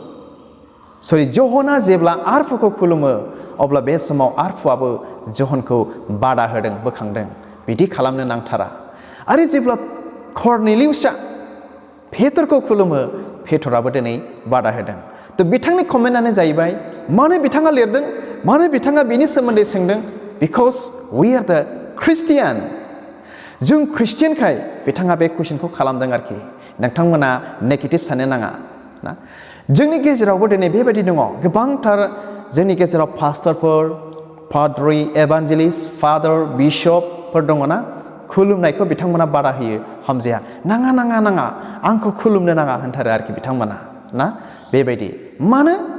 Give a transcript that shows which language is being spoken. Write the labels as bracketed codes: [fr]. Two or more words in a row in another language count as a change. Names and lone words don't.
[brx] जहना जेब्ला आरफोरखौ खुलुमो अब्ला बे समाव आरफुआबो जहनखौ बादा होदों बोखांदों बिदि खालामनो नांथारा आरो जेब्ला कर्नेलियुसआ पेटरखौ खुलुमो पेटराबो दिनै बादा होदों थ' बिथांनि कमेन्टआनो जाहैबाय मानो बिथाङा लिरदों मानो बिथाङा बेनि सोमोन्दै सोंदों [en] because we are the Christian [brx] जों ख्रिस्टियानखाय बिथाङा बे कुइसनखौ खालामदों आरोखि नोंथांमोना नेगेटिभ साननो नाङा ना जोंनि गेजेरावबो दिनै बेबायदि दङ गोबांथार जोंनि गेजेराव पास्टरफोर पाद्रि [en] evangelist father [brx] बिशपफोर दङ ना खुलुमनायखौ बिथांमोना बादा होयो हामजाया नाङा आंखौ खुलुमनो नाङा होनथारो आरोखि बिथांमोना ना बेबायदि मानो